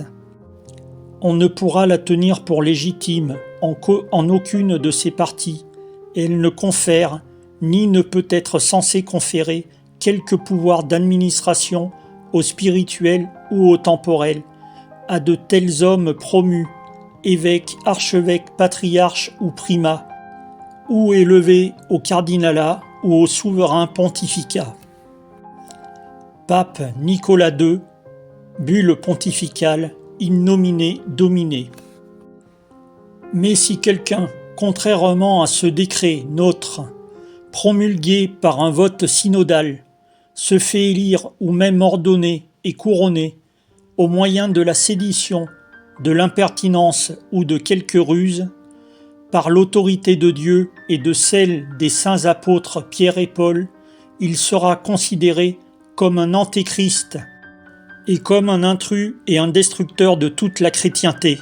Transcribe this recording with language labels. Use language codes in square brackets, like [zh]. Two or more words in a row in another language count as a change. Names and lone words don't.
[fr] On ne pourra la tenir pour légitime en aucune de ses parties, et elle ne confère, ni ne peut être censée conférer quelque pouvoir d'administration au spirituel ou au temporel, à de tels hommes promus, évêques, archevêques, patriarches ou primats, ou élevés au cardinalat ou au souverain pontificat. Pape Nicolas II, bulle pontificale, [la] in nomine Domine. [fr] Mais si quelqu'un, contrairement à ce décret nôtre, promulgué par un vote synodal, se fait élire ou même ordonner et couronner au moyen de la sédition, de l'impertinence ou de quelque ruse, par l'autorité de Dieu et de celle des saints apôtres Pierre et Paul, il sera considéré comme un antéchrist et comme un intrus et un destructeur de toute la chrétienté.